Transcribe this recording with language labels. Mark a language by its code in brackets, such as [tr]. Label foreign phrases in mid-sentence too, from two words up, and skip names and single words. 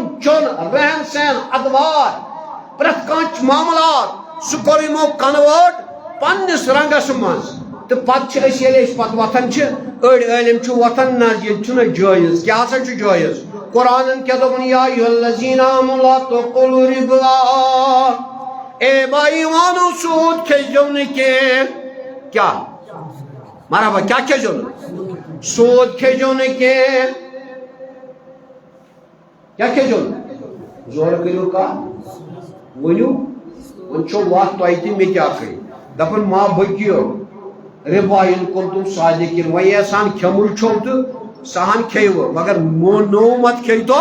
[ks] چیوٚن رہن سہن ادوار پرٛٮ۪تھ کانٛہہ معاملات سُہ کوٚر یِمو کنوٲٹ پننِس رنگس منٛز تہٕ پتہٕ چھِ أسۍ ییٚلہِ أسۍ پتہٕ وۄتھان چھِ أڑۍ عٲلِم چھِ وۄتھان نہ ییٚتہِ چھُنہ جٲیز کیٛاہ ہسا چھُ جٲیز قرآنن کیٛاہ دوٚپُن [ar] یا ایُّہا الذیٖنَ آمنوا لا تأکلوا الرِّبا [ks] اے با ایٖمانو سوٗد کھیٚزیو نہٕ کینٛہہ کیٛاہ مرحبا کیٛاہ کھیٚزیو نہٕ سوٗد کھیٚزیو نہٕ کینٛہہ کیٛاہ کھیٚزیو نہٕ زورٕ کٔرِو کتھ ؤنِو وۄنۍ چھو وتھ تۄہہِ تہِ مےٚ تہِ اکھٕے دپان ما بٔکِو رِبا [ar] اِن کنتُم صادقیٖن [ks] وۄنۍ یژھان کھیوٚمُل چھو تہٕ سۄ ہن کھیٚیِو مگر نوٚو مت کھیٚیتو